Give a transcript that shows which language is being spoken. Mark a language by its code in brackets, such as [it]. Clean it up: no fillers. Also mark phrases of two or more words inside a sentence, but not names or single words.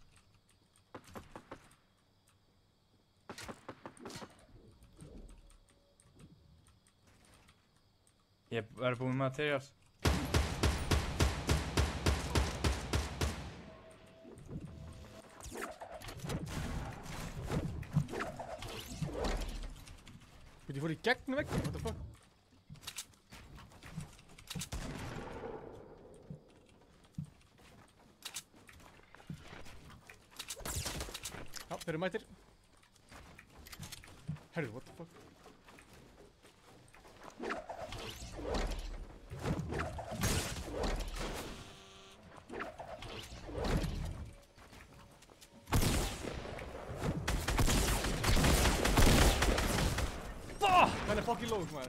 [is] Ég er búinn með materials. Ég fór í gegnum vegginn, [en] what the fuck? [is] Já, þeir eru mættir. Herru, [en] what the fuck? [is] Hann er [en] fucking low, [is] maður.